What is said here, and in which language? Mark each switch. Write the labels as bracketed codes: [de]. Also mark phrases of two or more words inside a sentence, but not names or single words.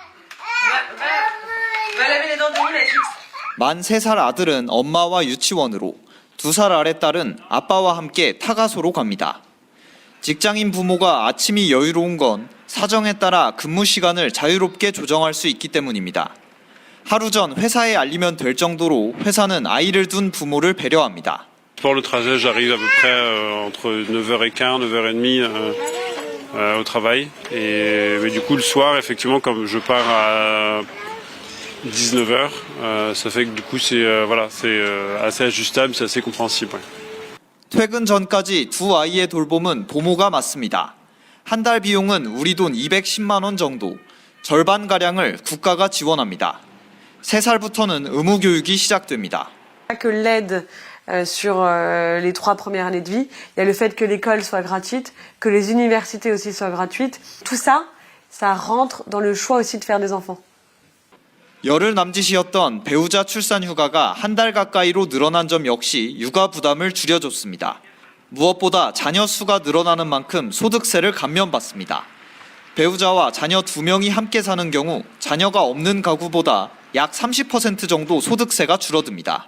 [ko] 만 3살 아들은 엄마와 유치원으로, 2살 아래 딸은 아빠와 함께 타가소로 갑니다. 직장인 부모가 아침이 여유로운 건 사정에 따라 근무 시간을 자유롭게 조정할 수 있기 때문입니다. 하루 전 회사에 알리면 될 정도로 회사는 아이를 둔 부모를 배려합니다. [fr] Pour le trajet, j'arrive à peu près entre 9h15, 9h30 au travail. Mais du coup, le soir, effectivement, comme je pars à 19h, ça fait que du coup, c'est assez ajustable, c'est assez compréhensible. [ko] 퇴근 전까지 두 아이의 돌봄은 부모가 맡습니다. 한 달 비용은 우리 돈 210만 원 정도, 절반가량을 국가가 지원합니다. 3살부터는 의무 교육이 시작됩니다. [fr] Que l'aide sur les 3 premières années de vie, il y a le fait que l'école soit gratuite, que les universités aussi soient gratuites. Tout ça, ça rentre dans le choix aussi de faire des enfants. [ko] 열흘 남짓이었던 배우자 출산 휴가가 한 달 가까이로 늘어난 점 역시 육아 부담을 줄여줬습니다. 무엇보다 자녀 수가 늘어나는 만큼 소득세를 감면받습니다. 배우자와 자녀 2명이 함께 사는 경우 자녀가 없는 가구보다 약 30% 정도 소득세가 줄어듭니다.